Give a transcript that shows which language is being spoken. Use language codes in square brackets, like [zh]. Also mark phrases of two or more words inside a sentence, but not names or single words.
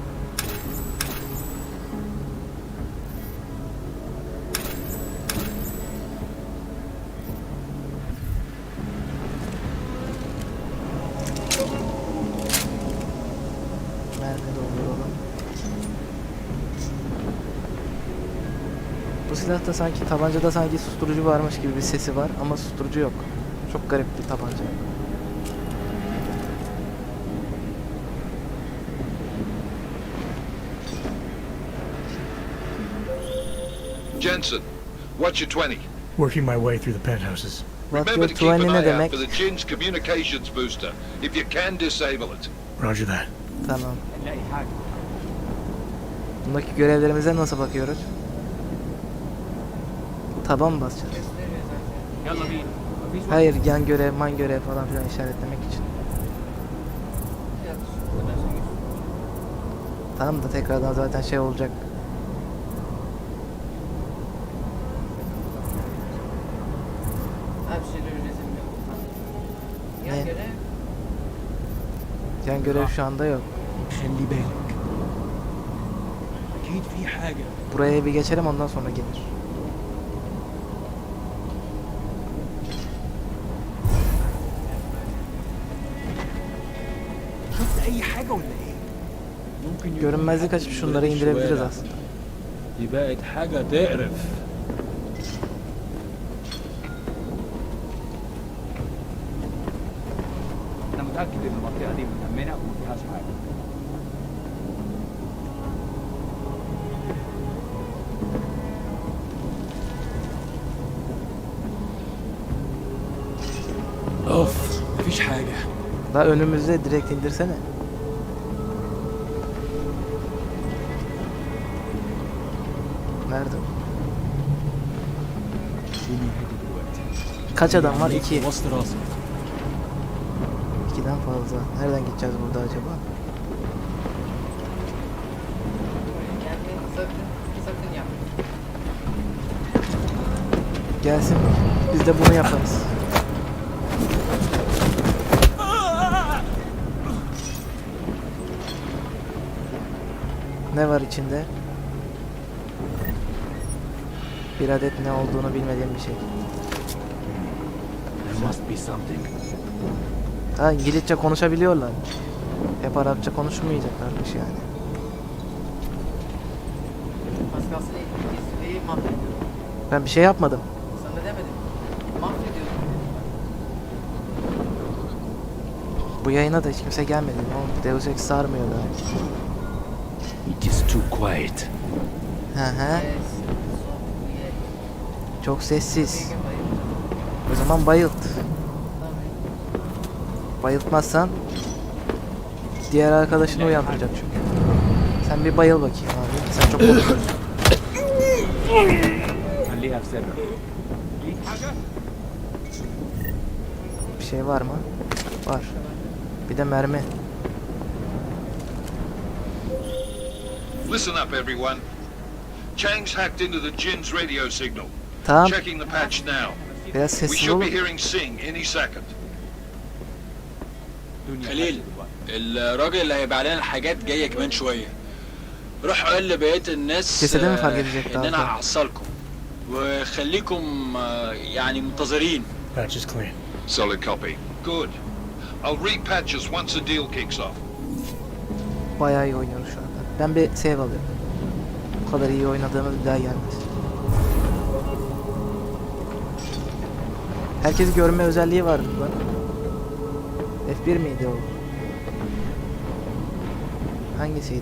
[tr] Mermi dolduralım. Bu silahta sanki, tabancada sanki susturucu varmış gibi bir sesi var ama susturucu yok. Çok garip bir tabanca. [en] Jensen, what's your 20? Working my way through the penthouses. Remember to keep an [tr] 20 ne [en] eye out [tr] demek? [en] for the Jin's communications booster. If you can, disable it. Roger that. [tr] Tamam. [ar] نلاقي حاجة. [tr] Bundaki görevlerimize nasıl bakıyoruz? Taban mı basacağız? [ar] يلا بينا. مفيش وقت. [tr] Hayır, yan görev, man görev falan filan işaretlemek için. Tamam da tekrardan zaten şey olacak. Yan Ne? görev. Yan görev şu anda yok. [ar] خلي بالك. أكيد في حاجة. [tr] Buraya bir geçelim, ondan sonra gelir. [ar] شفت أي حاجة ولا إيه؟ ممكن يكون [tr] Görünmezlik [ar] حد [tr] açıp [ar] من [tr] şunları [ar] ولاد [tr] indirebiliriz [ar] الشوارع. [tr] aslında. [ar] دي بقت حاجة تقرف. أنا متأكد إن المنطقة دي متأمنة وما فيهاش حاجة. أوف مفيش حاجة. [tr] Daha önümüzde, direkt indirsene. Nerede? الدنيا هادي دلوقتي. Kaç adam var? 2. [ar] وسط راسك. [tr] 2'den fazla. Nereden gideceğiz burada acaba? Kendini sakın yap. Gelsin. Biz de bunu yaparız. Ne var içinde? Bir adet ne olduğunu bilmediğim bir şey. [en] There must be something. [tr] Ha, İngilizce konuşabiliyorlar. Hep Arapça konuşmayacaklarmış yani. Az kalsın İngilizceyi mahvediyor. Ben bir şey yapmadım. Sana demedim. Mahvediyorsun. Bu yayına da hiç kimse gelmedi. Ne oldu? Deus Ex sarmıyor da. [en] It is too quiet. [tr] Hı hı. Çok sessiz. O zaman bayılt. Bayıltmazsan diğer arkadaşını uyandıracak çünkü. Sen bir bayıl bakayım abi. Sen çok konuşuyorsun. [ar] خليها في سرك. [tr] Bir şey var mı? Var. Bir de mermi. [en] Listen up, everyone. Chang's hacked into the Jin's radio signal. [tr] Tamam. [en] Checking the patch now. [tr] Biraz [en] We [tr] sessiz [en] should [tr] olun. [en] be hearing Singh any second. [ar] خليل الراجل اللي هيبقى علينا الحاجات جايه كمان شويه. روح قول لبقيه الناس [tr] Cesedi mi fark edecekti [ar] ان [tr] abi? [ar] انا هحصلكم وخليكم يعني منتظرين. [en] Patch is clean. Solid copy. Good. I'll repatch us once the deal kicks off. [tr] Bayağı iyi oynuyoruz şu anda. Ben bir save alıyorum. Bu kadar iyi oynadığımız bir daha gelmez. Herkes görme özelliği var burada. F1 miydi o? Hangisiydi?